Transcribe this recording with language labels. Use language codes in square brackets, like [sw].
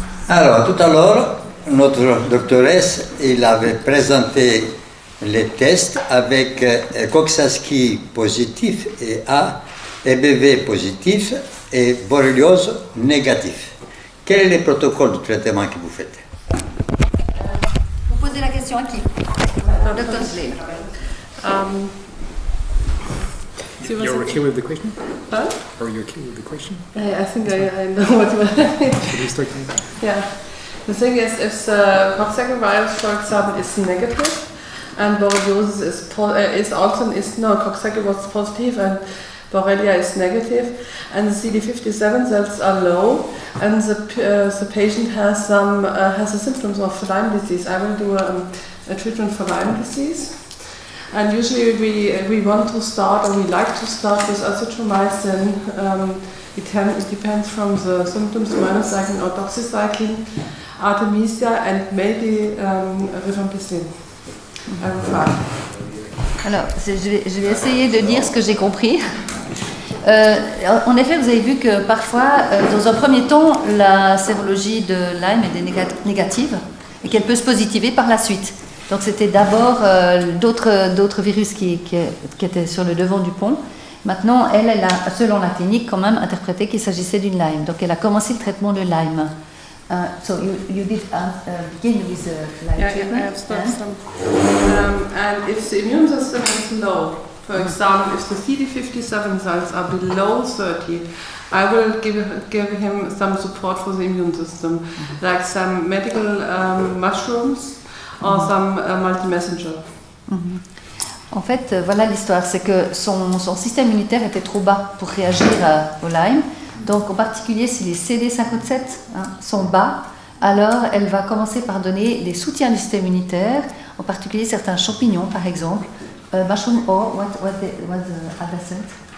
[fr] Alors, tout à l'heure, notre doctoresse, il avait présenté les tests avec Coxsackie positif et A, EBV positif et borréliose négatif. Quel est le protocole de traitement que vous faites? Vous posez la question à qui? Dr. Slade. [en] You're okay with the question? Huh? Are you okay with the question? I think I know what you mean. Should we start now? Yeah. The thing is, if the Coxsackie virus, for example, is negative, and borreliosis Coxsackie was positive and Borrelia is negative, and the CD57 cells are low, and the patient has the symptoms of Lyme disease. I will do a treatment for Lyme disease. And usually we want to start, or we like to start with azithromycin. It depends from the symptoms, minocycline or doxycycline, artemisia, and maybe rifampicin. [fr] Alors, je vais essayer de dire ce que j'ai compris. En effet, vous avez vu que parfois, dans un premier temps, la sérologie de Lyme est négative et qu'elle peut se positiver par la suite. Donc c'était d'abord d'autres virus qui étaient sur le devant du pont. Maintenant, elle a, selon la clinique, quand même interprété qu'il s'agissait d'une Lyme. Donc elle a commencé le traitement de Lyme. [en] So you did begin with Lyme treatment? I have started some. And if the immune system is low, for example, if the CD57 cells are below 30, I will give him some support for the immune system, like some medical mushrooms or some multi-messenger. [fr] En fait, voilà l'histoire, c'est que son système immunitaire était trop bas pour réagir au Lyme. Donc en particulier si les CD57 sont bas, alors elle va commencer par donner des soutiens du système immunitaire, en particulier certains champignons par exemple. [en] Mushroom or what was the other scent?